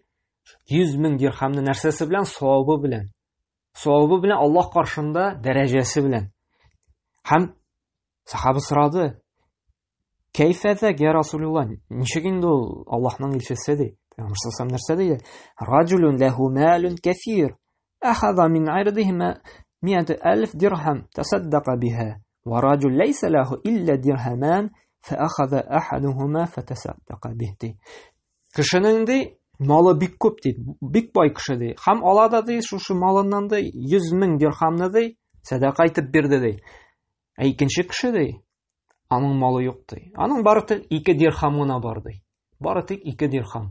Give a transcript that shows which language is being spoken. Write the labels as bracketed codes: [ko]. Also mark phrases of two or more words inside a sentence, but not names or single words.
[tt] 100 мең дирхамны нәрсәсе белән? Савабы белән. Савабы белән Аллаһ каршында дәрәҗәсе белән. Һәм сахаба сорады: [ar] "كيف ذا يا رسول الله?" [tt] Ничек инде ул Аллаһның илчесе ди? Пәйгамбер саллаллаху нәрсә ди? [ar] "رجل له مال كثير أخذ من عرضه 100,000 درهم تصدق بها ورجل ليس له إلا درهمان فأخذ أحدهما فتصدق به." [tt] Кешенең ди малы бик күп ди, бик бай кеше ди. Һәм алада ди шушы малыннан ди 100 мең дирхамны ди садака итеп бирде ди. Икенче кеше ди, аның малы юк ди. Аның бары тик 2 дирхам гына бар ди. Бары тик 2 дирхам.